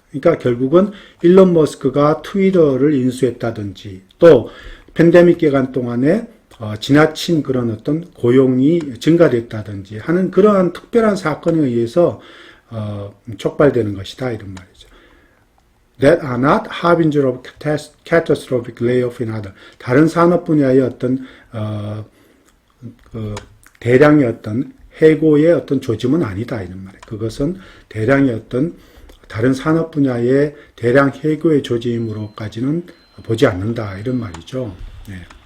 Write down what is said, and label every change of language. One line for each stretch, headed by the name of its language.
Korean: 그러니까 결국은 일론 머스크가 트위터를 인수했다든지 또 팬데믹 기간 동안에 지나친 그런 어떤 고용이 증가됐다든지 하는 그러한 특별한 사건에 의해서 촉발되는 것이다 이런 말이죠.
English: That are not harbinger of catastrophic layoff in other.
Korean: 다른 산업 분야의 어떤 그 대량의 어떤 해고의 어떤 조짐은 아니다 이런 말이에요. 그것은 대량의 어떤 다른 산업 분야의 대량 해고의 조짐으로까지는 보지 않는다 이런 말이죠. 네.